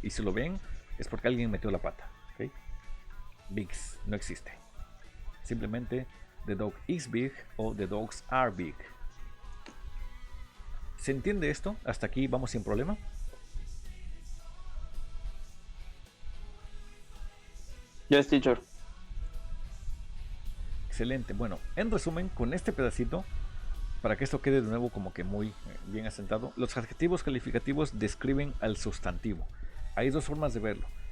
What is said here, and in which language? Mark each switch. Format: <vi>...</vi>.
<es>Y si lo ven, es porque alguien metió la pata. ¿Okay? Bigs no existe. Simplemente</es> <en>the dog is big o the dogs are big.</en> <es>¿Se entiende esto? Hasta aquí vamos sin problema.</es> <en>Yes, teacher.</en> <es>Excelente. Bueno, en resumen, con este pedacito, para que esto quede de nuevo como que muy bien asentado, los adjetivos calificativos describen al sustantivo. Hay dos formas de verlo.</es>